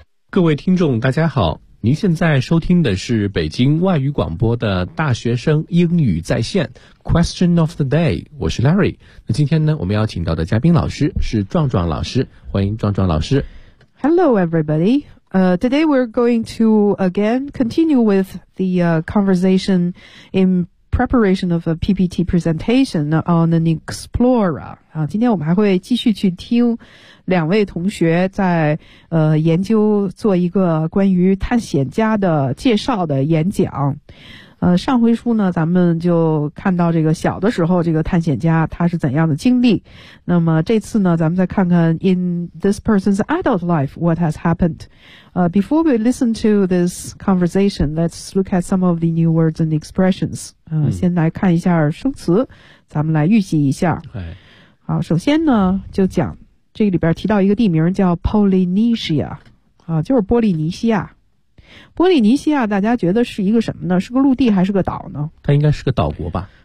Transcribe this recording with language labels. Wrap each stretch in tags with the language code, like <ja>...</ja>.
<zh>各位听众大家好，您现在收听的是北京外语广播的大学生英语在线</zh> <en>Question of the day，</en> <zh>我是 Larry。那今天呢，我们要请到的嘉宾老师是壮壮老师，欢迎壮壮老师。</zh> <en>Hello everybody. Today we're going to again continue with the conversation in preparation of a PPT presentation on an explorer.</en> <zh>今天我们还会继续去听两位同学在研究做一个关于探险家的介绍的演讲。上回书呢咱们就看到这个小的时候这个探险家他是怎样的经历，那么这次呢咱们再看看</zh> <en>in this person's adult life what has happened. Before we listen to this conversation, let's look at some of the new words and expressions.</en> <zh>先来看一下生词，咱们来预习一下。好，首先呢就讲这里边提到一个地名叫 Polynesia， 就是波利尼西亚。波利尼西亚大家觉得是一个什么呢？是个陆地还是个岛呢？它应该是个岛国吧。</zh>